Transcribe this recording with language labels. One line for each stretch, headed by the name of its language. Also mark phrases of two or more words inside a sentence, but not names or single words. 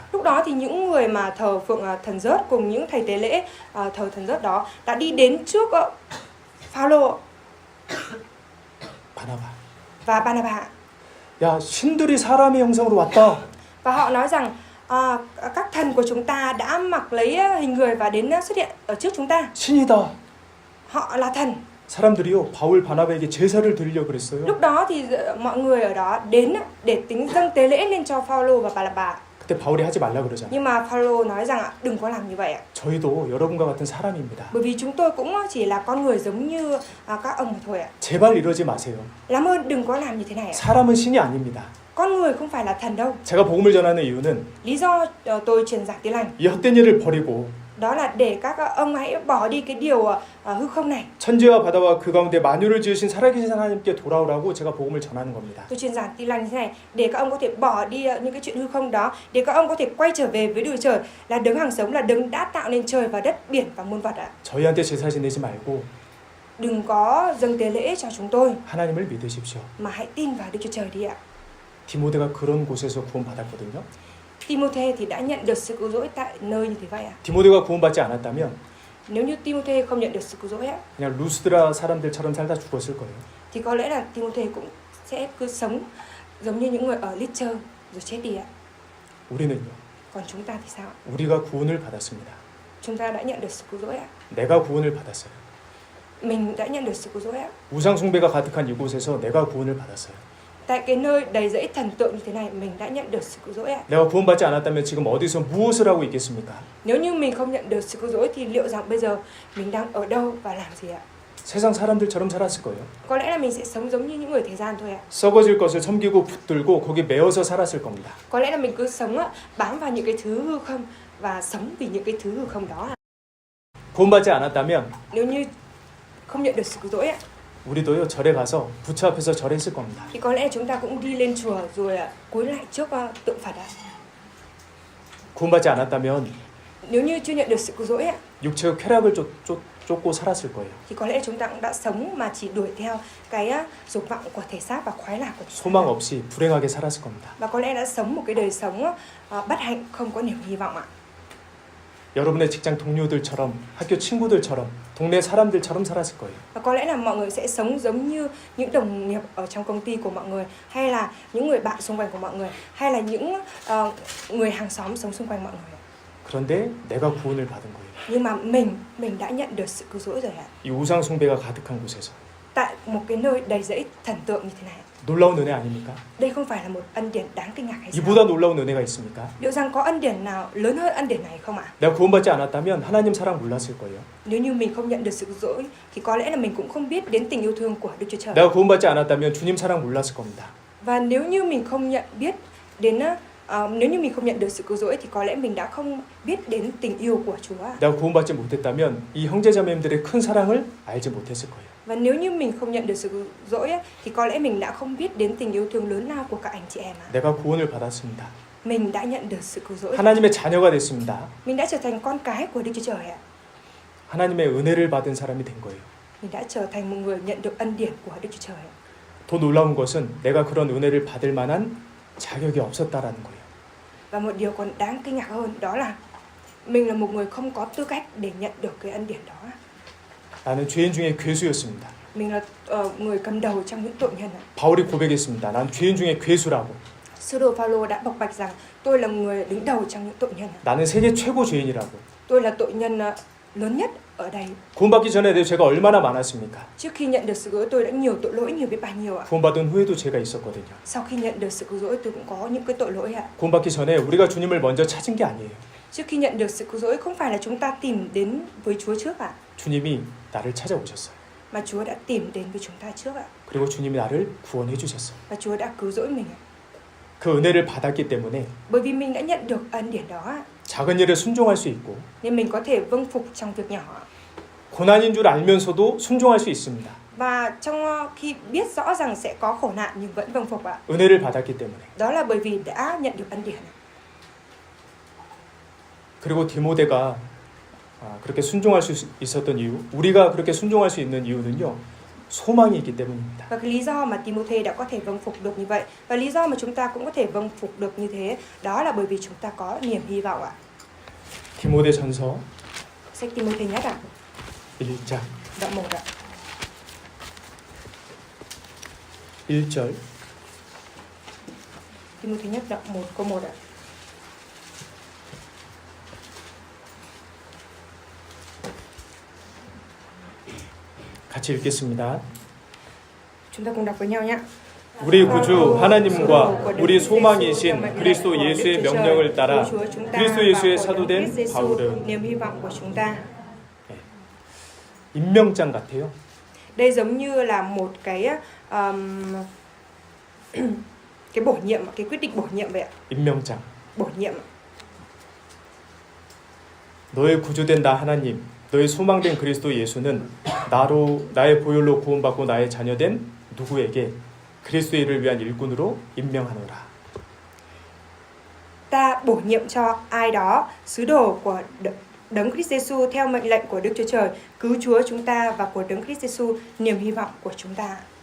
Vietnamese: Lúc đó thì những người mà thờ phượng thần rớt cùng những thầy tế lễ thờ thần rớt đó đã đi đến trước Phaolô
Korean: 바나바.
Vietnamese: và Barnabas
Korean: 야 신들이 사람의 형상으로 왔다.
Vietnamese: và họ nói rằng các thần của chúng ta đã mặc lấy hình người và đến xuất hiện ở trước chúng ta.
Korean: 신이다.
Vietnamese: Họ là thần.
Korean: 사람들이요 바울 바나바에게 제사를 드리려 그랬어요.
Vietnamese: Lúc đó thì mọi người ở đó đến để tính dâng tế lễ lên cho Phaolô và Barnabas.
Korean: 그때 바울이 하지 말라 그러잖아요.
Vietnamese: Nhưng mà Phaolô nói rằng đừng có làm như vậy ạ.
Korean: 저희도 여러분과 같은 사람입니다.
Vietnamese: Bởi vì chúng tôi cũng chỉ là con người giống như các ông mà thôi ạ.
Korean: 제발 이러지 마세요.
Vietnamese: Làm ơn đừng có làm như thế này ạ.
Korean: 사람은 신이 아닙니다.
Vietnamese: Con người không phải là thần đâu.
Korean: 제가 복음을 전하는 이유는
Vietnamese: Lý do tôi truyền giảng Tin lành
Korean: 이 헛된 일을 버리고
Vietnamese: đó là để các ông hãy bỏ đi cái điều hư không này.
Korean: 천지와 바다와 그 가운데 만유를 지으신 살아계신 하나님께 돌아오라고 제가 복음을 전하는 겁니다.
Vietnamese: Tôi truyền giảng Tin lành như thế này để các ông có thể bỏ đi những cái chuyện hư không đó, để các ông có thể quay trở về với Đức Trời là đấng hàng sống, là đấng đã tạo nên trời và đất, biển và muôn vật ạ.
Korean: 저희한테 제사 지내지 말고
Vietnamese: Đừng có dâng tế lễ cho chúng tôi
Korean: 하나님을 믿으십시오.
Vietnamese: mà hãy tin vào Đức Chúa Trời đi ạ.
Korean: 디모데가 그런 곳에서 구원받았거든요.
Vietnamese: Timôthê thì đã nhận được sự cứu rỗi tại nơi như thế vậy ạ.
Korean: 디모데가 구원받지 않았다면
Vietnamese: Nếu như Timôthê không nhận được sự cứu rỗi ạ
Korean: 그냥 루스드라 사람들처럼 살다 죽었을 거예요.
Vietnamese: thì có lẽ là Timôthê cũng sẽ cứ sống giống như những người ở Lystra rồi chết đi ạ.
Korean: 우리는요.
Vietnamese: Còn chúng ta thì sao?
Korean: 우리가 구원을 받았습니다.
Vietnamese: Chúng ta đã nhận được sự cứu rỗi ạ.
Korean: 내가 구원을 받았어요.
Vietnamese: Mình đã nhận được sự cứu rỗi ạ.
Korean: 우상 숭배가 가득한 이곳에서 내가 구원을 받았어요.
Vietnamese: Tại cái nơi đầy dẫy thần tượng như thế này mình đã nhận được sự cứu rỗi ạ.
Korean: 내가 구원받지 않았다면 지금 어디서 무엇을 하고 있겠습니까?
Vietnamese: Nếu như mình không nhận được sự cứu rỗi thì liệu rằng bây giờ mình đang ở đâu và làm gì ạ?
Korean: 세상 사람들처럼 살았을 거예요.
Vietnamese: Có lẽ là mình sẽ sống giống như những người thế gian thôi ạ.
Korean: 썩어질 것을 섬기고 붙들고 거기 매어서 살았을 겁니다.
Vietnamese: Có lẽ là mình cứ sống bám vào những cái thứ hư không và sống vì những cái thứ hư không đó ạ.
Korean: 구원받지 않았다면
Vietnamese: Nếu như không nhận được sự cứu rỗi ạ
Korean: 우리도요 절에 가서 부처 앞에서 절했을 겁니다.
Vietnamese: thì có lẽ chúng ta cũng đi lên chùa rồi cúi lại trước tượng Phật ạ.
Korean: 구원받지 않았다면
Vietnamese: Nếu như chưa nhận được sự cứu rỗi ạ
Korean: 육체의 쾌락을 쫓고 살았을 거예요.
Vietnamese: thì có lẽ chúng ta cũng đã sống mà chỉ đuổi theo cái dục vọng của thể xác và khoái lạc của chúng
Korean: 소망
Vietnamese: ta.
Korean: 없이 불행하게 살았을 겁니다.
Vietnamese: Và có lẽ đã sống một cái đời sống bất hạnh, không có niềm hy vọng ạ.
Korean: 여러분의 직장 동료들처럼, 학교 친구들처럼, 동네 사람들처럼 살았을 거예요.
Vietnamese: Và có lẽ là mọi người sẽ sống giống như những đồng nghiệp ở trong công ty của mọi người, hay là những người bạn xung quanh của mọi người, hay là những người hàng xóm sống xung quanh mọi người.
Korean: 그런데 내가 구원을 받은 거예요.
Vietnamese: Nhưng mà mình đã nhận được sự cứu rỗi rồi ạ.
Korean: 이 우상 숭배가 가득한 곳에서.
Vietnamese: Tại một cái nơi đầy rẫy thần tượng như thế này.
Korean: 놀라운 은혜 아닙니까?
Vietnamese: Đây không phải là một ân điển đáng kinh ngạc hay sao?
Korean: 이보다 놀라운 은혜가 있습니까?
Vietnamese: Liệu rằng có ân điển nào lớn hơn ân điển này không ạ?
Korean: 내가 구원받지 않았다면 하나님 사랑 몰랐을 거예요.
Vietnamese: Nếu như mình không nhận được sự cứu rỗi thì có lẽ là mình cũng không biết đến tình yêu thương của Đức Chúa Trời.
Korean: 내가 구원받지 않았다면 주님 사랑 몰랐을 겁니다.
Vietnamese: Và nếu như mình không nhận được sự cứu rỗi thì có lẽ mình đã không biết đến tình yêu của Chúa.
Korean: 내가 구원받지 못했다면 이 형제자매님들의 큰 사랑을 알지 못했을 거예요.
Vietnamese: Và nếu như mình không nhận được sự cứu rỗi thì có lẽ mình đã không biết đến tình yêu thương lớn lao của các anh chị em.
Korean: 내가 구원을 받았습니다.
Vietnamese: Mình đã nhận được sự cứu rỗi.
Korean: 하나님의 자녀가 됐습니다.
Vietnamese: Mình đã trở thành con cái của Đức Chúa Trời ạ.
Korean: 하나님의 은혜를 받은 사람이 된 거예요.
Vietnamese: Mình đã trở thành một người nhận được ân điển của Đức Chúa Trời.
Korean: 더 놀라운 것은 내가 그런 은혜를 받을 만한 자격이 없었다라는 거예요.
Vietnamese: Và một điều còn đáng kinh ngạc hơn đó là mình là một người không có tư cách để nhận được cái ân điển đó.
Korean: 나는 죄인 중에 괴수였습니다.
Vietnamese: Mình là người cầm đầu trong những tội nhân.
Korean: 바울이 고백했습니다. 난 죄인 중에 괴수라고.
Vietnamese: Sứ đồ Phaolô đã bộc bạch rằng tôi là người đứng đầu trong những tội nhân.
Korean: 나는 세계 최고 죄인이라고.
Vietnamese: Tôi là tội nhân lớn nhất ở đây.
Korean: 구원받기 전에 내 죄가 얼마나 많았습니까?
Vietnamese: Trước khi nhận được sự cứu rỗi tôi đã nhiều tội lỗi nhiều biết bao nhiêu ạ.
Korean: 구원받은 후에도 죄가 있었거든요.
Vietnamese: Sau khi nhận được sự cứu rỗi tôi cũng có những cái tội lỗi ạ.
Korean: 구원받기 전에 우리가 주님을 먼저 찾은 게 아니에요.
Vietnamese: Trước khi nhận được sự cứu rỗi không phải là chúng ta tìm đến với Chúa trước ạ,
Korean: 주님이 나를 찾아오셨어요.
Vietnamese: mà Chúa đã tìm đến với chúng ta trước ạ.
Korean: 그리고 주님이 나를 구원해 주셨어요.
Vietnamese: Và Chúa đã cứu rỗi mình ạ.
Korean: 그 은혜를 받았기 때문에
Vietnamese: Bởi vì mình đã nhận được ân điển đó ạ,
Korean: 작은 일에 순종할 수 있고
Vietnamese: nên mình có thể vâng phục trong việc nhỏ ạ.
Korean: 고난인 줄 알면서도 순종할 수 있습니다.
Vietnamese: Và trong khi biết rõ rằng sẽ có khổ nạn nhưng vẫn vâng phục ạ.
Korean: 은혜를 받았기 때문에.
Vietnamese: Đó là bởi vì đã nhận được ân điển.
Korean: 그리고 디모데가 그렇게 순종할 수 있었던 이유, 우리가 그렇게 순종할 수 있는 이유는요. 소망이 있기 때문입니다.
Vietnamese: Và cái lý do mà Timôthê đã có thể vâng phục được như vậy, và lý do mà chúng ta cũng có thể vâng phục được như thế, đó là bởi vì chúng ta có niềm hy vọng ạ.
Korean: 디모데전서
Vietnamese: Sách Timôthê nhất ạ,
Korean: 1장
Vietnamese: đoạn 1 ạ.
Korean: 1절
Vietnamese: Timôthê nhất đoạn 1 câu 1 ạ.
Korean: 같이 읽겠습니다.
Vietnamese: Chúng ta cùng đọc với nhau nhé.
Korean: 우리 구주 하나님과 우리 소망이신 그리스도 예수의 명령을 따라 그리스도 예수의 사도된 바울은
Vietnamese: niềm hy vọng của chúng ta.
Korean: 임명장 같아요.
Vietnamese: Đây giống như là một cái cái bổ nhiệm, cái quyết định bổ nhiệm vậy ạ.
Korean: 임명장.
Vietnamese: Bổ nhiệm.
Korean: 너의 구주된 나 하나님, 너의 소망된 그리스도 예수는 나의 보혈로 구원받고 나의 자녀된 누구에게 그리스도의 일을 위한 일꾼으로 임명하노라.
Vietnamese: Ta bổ nhiệm cho ai đó sứ đồ của Đấng Christ Jesus theo mệnh lệnh của Đức Chúa Trời, cứu Chúa chúng ta và của Đấng Christ Jesus niềm hy vọng của chúng ta.